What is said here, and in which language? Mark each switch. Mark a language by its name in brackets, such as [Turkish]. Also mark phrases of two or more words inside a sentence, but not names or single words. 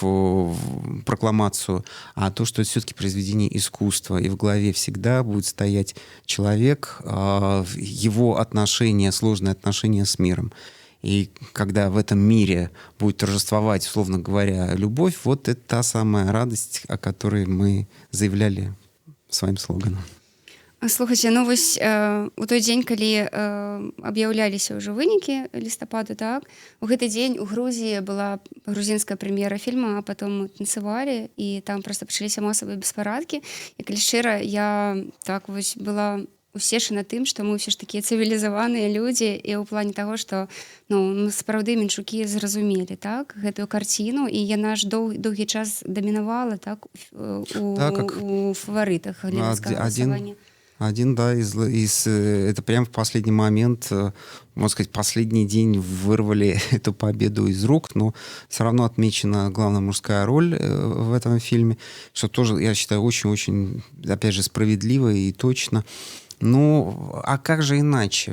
[Russian] прокламацию, а то, что это все-таки произведение искусства, и в голове всегда будет стоять человек, его отношения, сложные отношения с миром. И когда в этом мире будет торжествовать, условно говоря, любовь, вот это та самая радость, о которой мы заявляли своим слоганом. [Belarusian] Слухайце, ну вось у той дзень, калі аб'яўляліся ўжо вынікі лістападу, так, у гэты дзень у Грузіі была грузінская прэм'ера фільма, а потом танцевалі, і там просто пачаліся масавыя беспарадкі. І калі шчыра, я так вось была усешана тым, што мы ўсё ж такія цывілізаваныя людзі, і ў плане таго, што ну, сапраўды менчукі зразумелі, так, гэтую карціну, і яна ж доўгі час дамінавала, так, у фаварытах гледацкага галасавання. [Russian] Да, это прямо в последний момент, можно сказать, последний день вырвали эту победу из рук, но все равно отмечена главная мужская роль в этом фильме, что тоже, я считаю, очень-очень, опять же, справедливо и точно. Ну, а как же иначе?